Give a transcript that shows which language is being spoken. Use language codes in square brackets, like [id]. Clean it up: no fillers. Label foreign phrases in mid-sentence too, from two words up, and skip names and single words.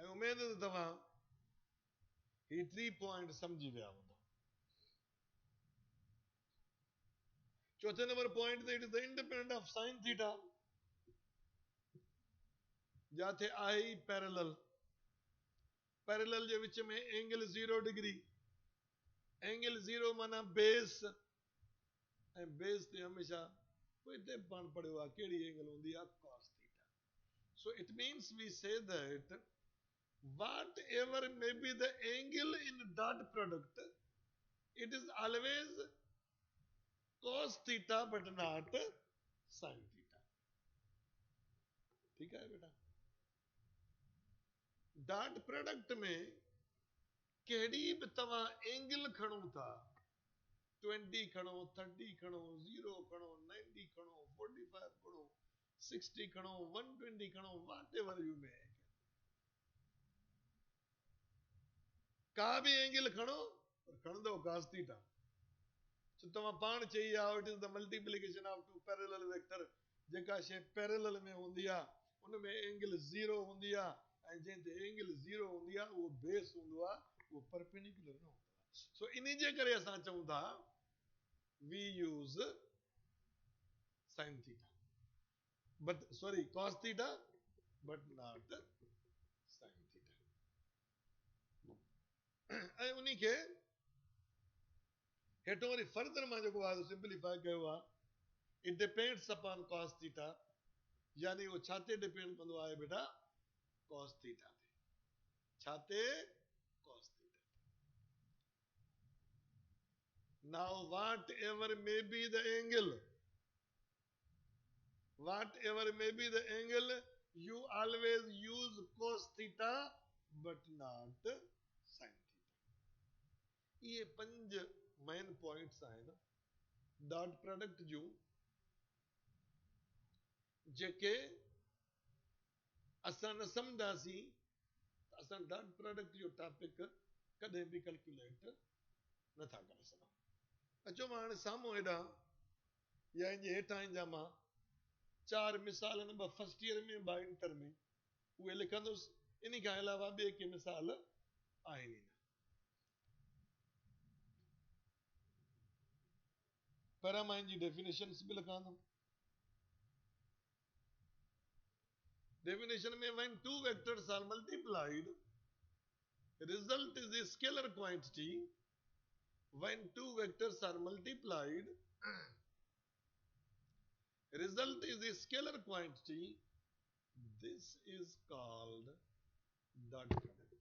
[sd] ऐं उमेद त तव्हां ही 3 पॉइंट सम्झी विया हूंदा। चौथे नंबर पॉइंट ते [en] it is the independent of sine theta, [sd] जाते आहे ई पैरेलल। पैरेलल जे विच में एंगल 0 डिग्री, एंगल 0 माना बेस, ऐं बेस ते हमेशा हिते पाण पढ़ियो आहे कहिड़ी एंगल हूंदी आहे, [en] cos theta. So it means we say that whatever may be the angle in dot product, it is always cos theta but not sin theta. [hi] ठीक है [sd] बेटा। [en] dot product [sd] में कहिड़ी बि तव्हां एंगल खणो था, 20 खणो, 30 खणो, 0 खणो, 90 खणो, 45 खणो, 60 खणो, 120 खणो, [en] whatever you may, [sd] का भी एंगल खणो पर खणंदो [en] cos theta। [sd] तो तव्हां पाण चई आहे [en] it is the multiplication of two parallel vector. [sd] जेका शइ पैरेलल में हूंदी आहे उन में एंगल 0 हूंदी आहे, ऐं जंहिं ते एंगल 0 हूंदी आहे उहो बेस हूंदो आहे, उहो परपेंडिकुलर न हूंदो आहे। सो इन जे करे असां चऊं था [en] we use sin theta but sorry cos theta but not sin theta। [sd] ऐं उन्ही खे हेठों वरी फर्दर मां जेको आहे सिंप्लीफाई कयो आहे, [en] it depends upon cos theta, [sd] यानी वो छाते डिपेंड कंदो आहे बेटा, [en] cos theta [sd] ते। छाते? [en] cos theta। now whatever may be the angle, whatever may be the angle, you always use cos theta but not sin theta। [sd] ये 5 [en] main points [sd] आहिनि [en] dot product [sd] जूं, जेके असां न सम्झासीं त असां [en] dot product [sd] जो टॉपिक कॾहिं बि कैलकुलेट नथा करे सघूं। अचो मां हाणे साम्हूं हेॾां या इन जे हेठां जा मां 4 मिसाल आहिनि, ॿ [en] first year [sd] में, ॿ इंटर में, उहे लिखंदुसि। इन खां अलावा ॿिए के मिसाल आहिनि ई न। पहिरां मां इन जी डेफिनेशन्स बि लिखां थो। [en] Definition में when two vectors are multiplied, result is a scalar quantity। when two vectors are multiplied, result is a scalar quantity, this is called dot product।